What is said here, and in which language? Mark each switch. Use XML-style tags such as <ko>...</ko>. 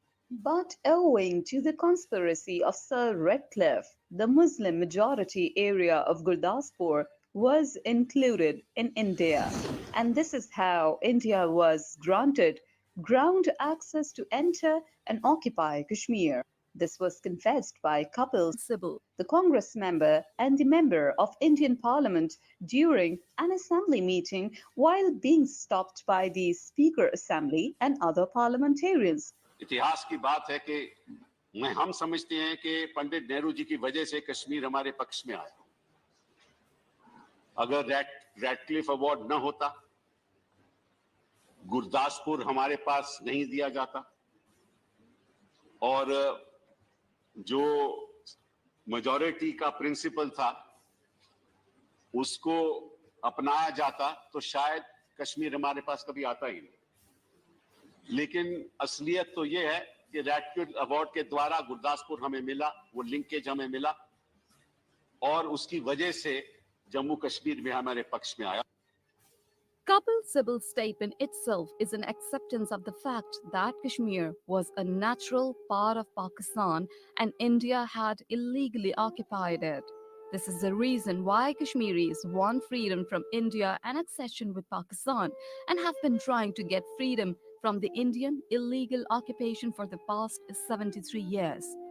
<en>But owing to the conspiracy of Sir Ratcliffe, the Muslim majority area of Gurdaspur was included in India, and this is how India was granted ground access to enter and occupy Kashmir. This was confessed by Kapil Sibal, the Congress member and the member of Indian Parliament during an assembly meeting while being stopped by the Speaker Assembly and other parliamentarians.</en> <hi>इतिहास की बात है कि हम समझते हैं कि पंडित नेहरू जी की वजह से कश्मीर हमारे पक्ष में आया। अगर रैटक्लिफ अवार्ड न होता, गुरदासपुर हमारे पास नहीं दिया जाता और जो मेजॉरिटी का प्रिंसिपल था उसको अपनाया जाता तो शायद कश्मीर हमारे पास कभी आता ही नहीं। लेकिन असलियत तो ये है कि रैटक्लिफ अवार्ड के द्वारा गुरदासपुर हमें मिला, वो लिंकेज हमें मिला और उसकी वजह से जम्मू कश्मीर में हमारे पक्ष में आया।</hi> <en>Kapil Sibal's statement itself is an acceptance of the fact that Kashmir was a natural part of Pakistan and India had illegally occupied it. This is the reason why Kashmiris want freedom from India and accession with Pakistan and have been trying to get freedom from the Indian illegal occupation for the past 73 years.</en>